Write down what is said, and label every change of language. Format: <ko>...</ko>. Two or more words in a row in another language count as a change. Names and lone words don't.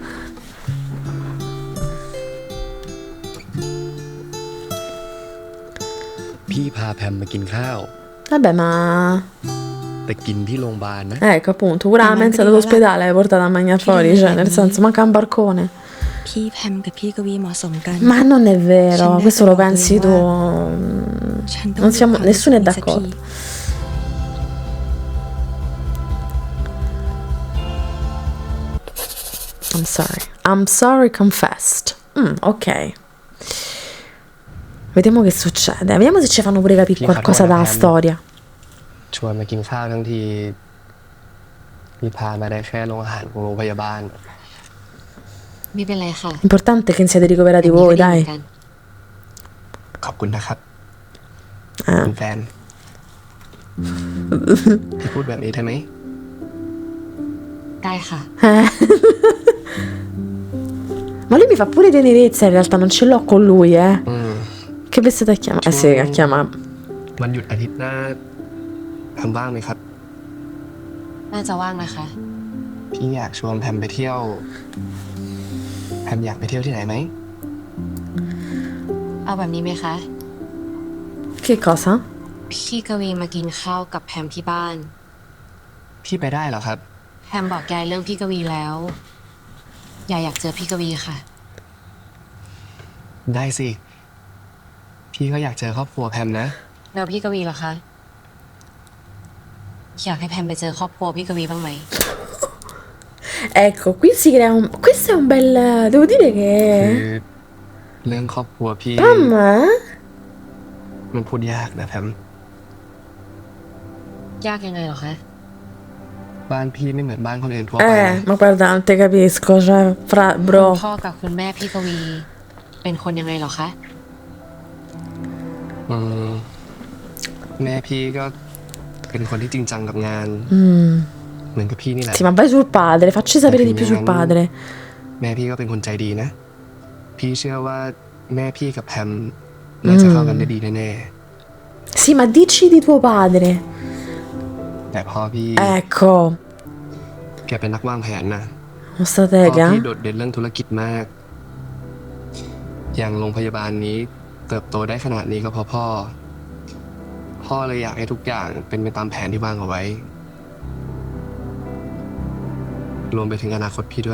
<it>Vabbè, ma ecco, appunto, pure la mensa dell'ospedale hai portato a mangiare fuori, cioè nel senso manca un barcone. Ma non è vero, questo lo pensi tu. Nessuno è d'accordo.</it> <en>I'm sorry confessed.</en> <it>Ok. Vediamo che succede. Vediamo se ci fanno pure capire qualcosa dalla storia.</it> <th>ชวนมากินข้าวทั้งทีมีพามาได้แค่โรงอาหารของโรงพยาบาล ไม่เป็นไรค่ะ</th> <it>L'importante è che siete ricoverati voi, dai.</it> <th>ขอบคุณนะครับคุณแฟนพี่พูดแบบนี้ได้ไหม ได้ค่ะ</th> <it>Ma lui mi fa pure tenerezza, in realtà non ce l'ho con lui, Che vestite a chiamare? Sì, a chiamare.</it> <th>วันหยุดอาทิตย์หน้าแพมว่างไหมครับ น่าจะว่างนะคะ พี่อยากชวนแพมไปเที่ยวแพมอยากไปเที่ยวที่ไหนไหม เอาแบบนี้ไหมคะ</th> <it>Che cosa?</it> <th>พี่กวีมากินข้าวกับแพมที่บ้าน พี่ไปได้เหรอครับ แพมบอกยายเรื่องพี่กวีแล้วยายอยากเจอพี่กวีค่ะ ได้สิพี่ก็อยากเจอครอบครัวแพมนะ แล้วพี่กวีล่ะคะอยากให้แพมไปเจอครอบครัวพี่กวีบ้างไหม</th> <it>Ecco, qui si crea questo è un bel. Devo dire</it> <th>คือ</th> <it>che.</it> <th>เรื่องครอบครัวพี่</th> <it>Mamma?</it> <th>มันพูดยากนะแพม ยากยังไงเหรอคะ บ้านพี่ไม่เหมือนบ้านคนอื่นทั่วไปนะ</th> <it>Ma guarda, non te capisco, cioè,</it> <th>คุณ</th> <it>bro.</it> <th>พ่อกับคุณแม่พี่กวีเป็นคนยังไงเหรอคะ แม่พี่ก็เป็นคนที่จริงจังกับงานเหมือนกับพี่นี่แหละ</th> <it>Sì, ma vai sul padre, facci sapere di più sul padre.</it> <th>แม่พี่ก็เป็นคนใจดีนะพี่เชื่อว่าแม่พี่กับแพมน่าจะเข้ากันได้ดีแน่</th> <it>Sì, ma dici di tuo padre.</it> <th>ๆแต่พ่อพี่</th> <it>Ecco,</it> <th>แกเป็นนักวางแผนนะ</th> <it>uno</it> <th>พ่อ</th> <it>stratega.</it> <th>พี่โดดเด่นเรื่องธุรกิจมาก อย่างโรงพยาบาลนี้เติบโตได้ขนาดนี้ก็เพราะพ่อ พ่อเลยอยากให้ทุกอย่างเป็นไปตามแผนที่วางเอาไว้ รวมไปถึงอนาคตพี่ด้วย</th>